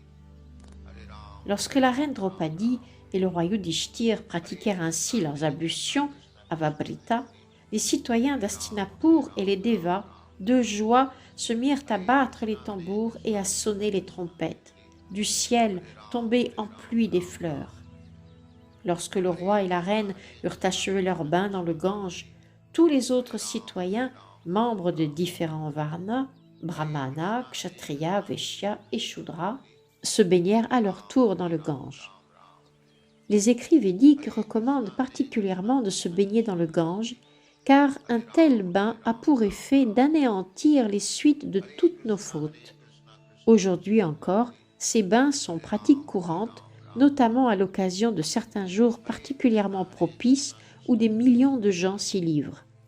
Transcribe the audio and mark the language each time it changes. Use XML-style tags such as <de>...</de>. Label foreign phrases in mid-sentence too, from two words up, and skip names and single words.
<fr>Lorsque la reine Draupadi et le roi Yudhishthir pratiquèrent ainsi leurs ablutions, Avabrita, les citoyens d'Hastinapur et les Devas, de joie, se mirent à battre les tambours et à sonner les trompettes. Du ciel tombaient en pluie des fleurs. Lorsque le roi et la reine eurent achevé leur bain dans le Gange, tous les autres citoyens, membres de différents varnas, brahmana, kshatriya, vaishya et shudra, se baignèrent à leur tour dans le Gange. Les écrits védiques recommandent particulièrement de se baigner dans le Gange, car un tel bain a pour effet d'anéantir les suites de toutes nos fautes. Aujourd'hui encore, ces bains sont pratiques courantes, notamment à l'occasion de certains jours particulièrement propices où des millions de gens s'y livrent.</fr>